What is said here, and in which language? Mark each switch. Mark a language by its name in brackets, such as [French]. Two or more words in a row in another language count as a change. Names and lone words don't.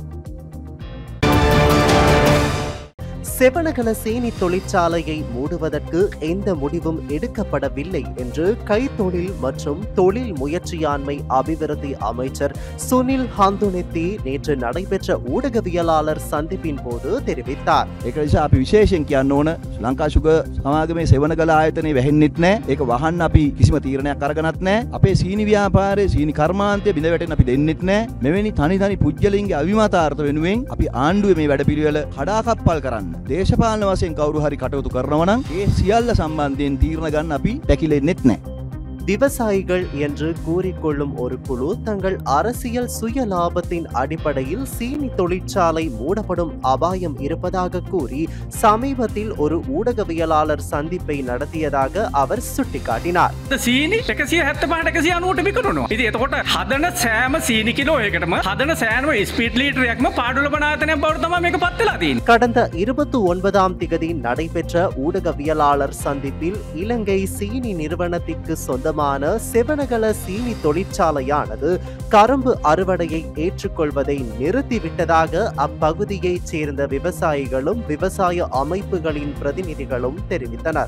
[Tamil] செவனகல சீனி தொழிற்சாலையை மூடுவதற்கு எந்த முடிவும் எடுக்கப்படவில்லை என்று கைத்தொழில் மற்றும் தொழில் முயற்சியாண்மை அபிவிருத்தி அமைச்சர் சுனில் ஹந்துனெத்தி நேற்று நடைபெற்ற ஊடகவியலாளர் சந்திப்பின் போது தெரிவித்தார். [Sinhala] ඒක නිසා අපි විශේෂයෙන් කියන්න ඕන ලංකා ශුගර් සමාගමේ සෙවනගල ආයතනය වැහෙන්නෙත් නැහැ. ඒක වහන්න අපි කිසිම තීරණයක් අරගෙනත් නැහැ. අපේ සීනි ව්‍යාපාරයේ සීනි කර්මාන්තය බිඳ වැටෙන්න අපි දෙන්නෙත් නැහැ. මෙවැනි තනි පුජ්‍යලින්ගේ අවිමතාර්ථ වෙනුවෙන් අපි ආණ්ඩුවේ මේ වැඩපිළිවෙල කඩාකප්පල් කරන්න දේශපාලන වශයෙන් කවුරු හරි කටයුතු කරනවා නම් ඒ සියල්ල සම්බන්ධයෙන් තීරණ ගන්න අපි පැකිලෙන්නෙත් නැහැ. [Tamil] விவசாயிகள் என்று கூறிக்கொள்ளும் ஒரு குழு தங்கள் அரசியல் சுய லாபத்தின் அடிப்படையில் சீனி தொழிற்சாலை மூடப்படும் அபாயம் இருப்பதாக கூறி சமீபத்தில் ஒரு ஊடகவியலாளர் சந்திப்பை நடத்தியதாக அவர் சுட்டிக்காட்டினார். [Sinhala] සීනි 175 විකුණනවා. ඉතින් එතකොට හදන සෑම සීනි කිලෝ එකටම හදන සෑම ස්පීඩ් ලීටරයක්ම පාඩුල බනාතනයක් බවට තමයි මේක පත් වෙලා තියෙන්නේ. [Tamil] கடந்த 29ஆம் திகதி நடைபெற்ற ஊடகவியலாளர் சந்திப்பில் இலங்கை சீனி நிறுவனத்திற்கு சொந்த செவனகல சீனி தொழிற்சாலையானது கரும்பு அறுவடையை ஏற்றுக்கொள்வதை நிறுத்திவிட்டதாக அப்பகுதியைச் சேர்ந்த விவசாயிகளும் விவசாய அமைப்புகளின் பிரதிநிதிகளும் தெரிவித்தனர்.